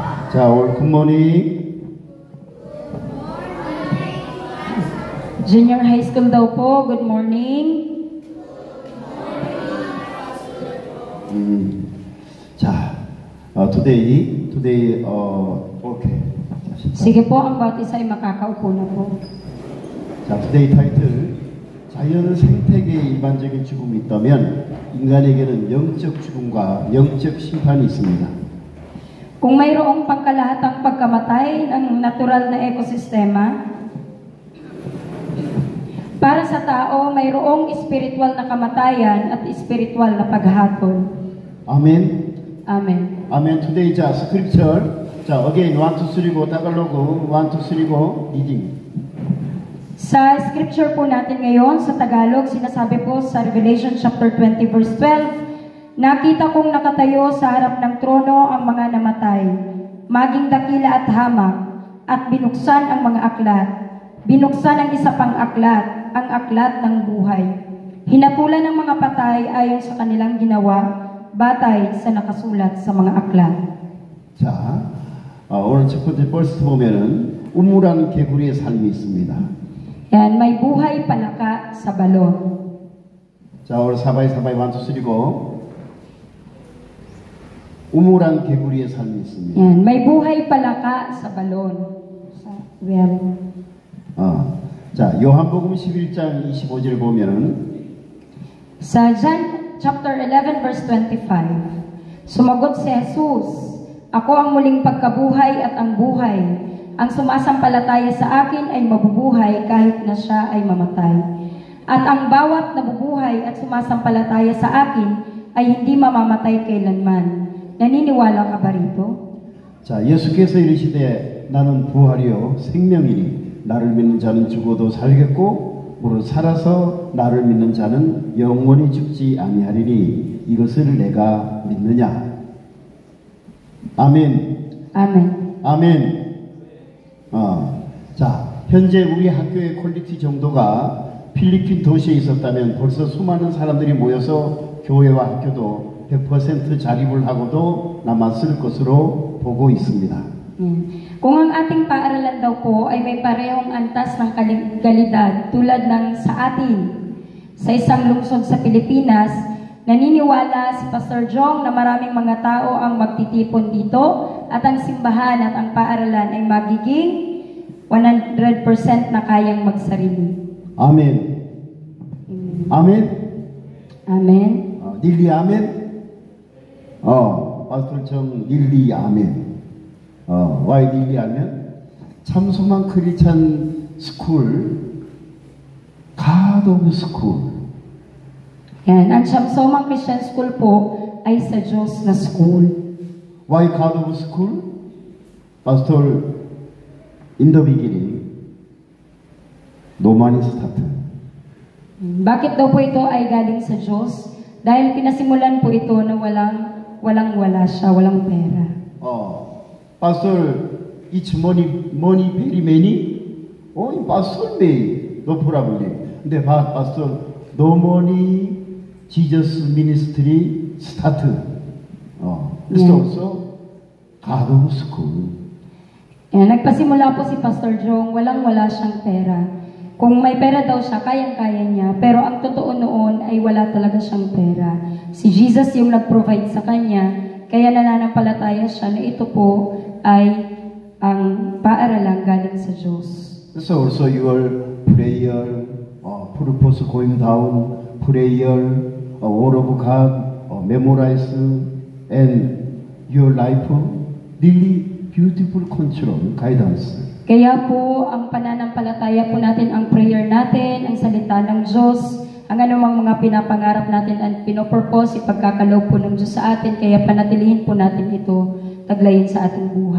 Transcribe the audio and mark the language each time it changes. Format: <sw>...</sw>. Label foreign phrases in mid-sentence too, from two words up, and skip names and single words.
<en>자, all good morning. Junior high school</en> <tl>daw po,</tl> <en>good morning. 자, today, okay.</en> <tl>Sige po, ang bawat isa ay makakaupo na po.</tl> <ko>자, today 타이틀, 자연 생태계에 일반적인 죽음이 있다면 인간에게는 영적 죽음과 영적 심판이 있습니다.</ko> <tl>Kung mayroong pangkalahatang pagkamatay ng natural na ekosistema, para sa tao, mayroong espiritual na kamatayan at espiritual na paghatol.</tl> <ko>아멘.</ko> <en>Amen.</en> <ko>아멘.</ko> <en>Today, 자, scripture. 자, again, 1, 2, 3, go. 타갈로그, 1, 2, 3, go. Reading.</en> <tl>Sa scripture po natin ngayon, sa Tagalog, sinasabi po sa Revelation chapter 20 verse 12, nakita kong nakatayo sa harap ng trono ang mga namatay, maging dakila at hamak, at binuksan ang mga aklat. Binuksan ang isa pang aklat, ang aklat ng buhay. Hinapulan ng mga patay ayon sa kanilang ginawa, batay sa nakasulat sa mga aklat.</tl> <ko>자, 오늘 첫 번째 벌스 보면은 우물한 개구리의 삶이 있습니다.</ko> <tl>Yan, may buhay palaka sa balon.</tl> <ko>자, 오늘 사바이 1, 2, 3, go. 우물한 개구리의 삶이 있습니다.</ko> <tl>Yan, may buhay palaka sa balon.</tl> <ko>자, 요한복음 11장 25절 보면은</ko> <tl>Sa John chapter 11 verse 25, sumagot si Jesus, ako ang muling pagkabuhay at ang buhay. Ang sumasampalataya sa akin ay mabubuhay kahit na siya ay mamatay. At ang bawat nabubuhay at sumasampalataya sa akin ay hindi mamamatay kailanman. naniniwala ka ba rito?</tl> <ko>자, 예수께서 이르시되 나는 부활이요 생명이니 나를 믿는 자는 죽어도 살겠고 무릇 살아서 나를 믿는 자는 영원히 죽지 아니하리니 이것을 내가 믿느냐. 아멘. 아멘. 아멘. 자, 현재 우리 학교의 퀄리티 정도가 필리핀 도시에 있었다면 벌써 수많은 사람들이 모여서 교회와 학교도 100% 자립을 하고도 남았을 것으로 보고 있습니다. Kung ang ating paaralan daw po ay may parehong antas ng kalidad tulad ng sa atin sa isang lungsod sa Pilipinas, naniniwala si Pastor Jong na maraming mga tao ang magtitipon dito at ang simbahan at ang paaralan ay magiging 100% na kayang magsarili. 아멘. 아멘. 아멘. 닐리 아멘. 파스터 정 닐리 아멘. why 닐리 아멘? 참소만 크리스찬 스쿨,</ko> <en>God of School.</en> <tl>Yan, ang Chamsomang Christian School po ay sa Diyos na school.</tl> <en>Why God of School? Pastor, in the beginning, no man is started.</en> <tl>Bakit daw po ito ay galing sa Diyos? Dahil pinasimulan po ito na walang-wala siya, walang pera.</tl> <en>Pastor, it's money very many? Pastor may, no problem. 근데 Pastor, no money, Jesus ministry started. It's also God of School.</en> <tl>Nagpasimula po si Pastor Jong, walang-wala siyang pera. Kung may pera daw siya, kayang-kaya niya. Pero ang totoo noon ay wala talaga siyang pera. Si Jesus yung nag-provide sa kanya, kaya nananampalataya siya na ito po ay ang paaralan galing sa Diyos.</tl> <en>So also your prayer, purpose going down, prayer, word of God, memorize, and your life, really beautiful control, guidance.</en> <tl>Kaya po, ang pananampalataya po natin, ang prayer natin, ang salita ng Diyos, ang anumang mga pinapangarap natin at pinopurpose, ipagkakaloob po ng Diyos sa atin, kaya panatilihin po natin ito, taglayin sa ating buhay.</tl>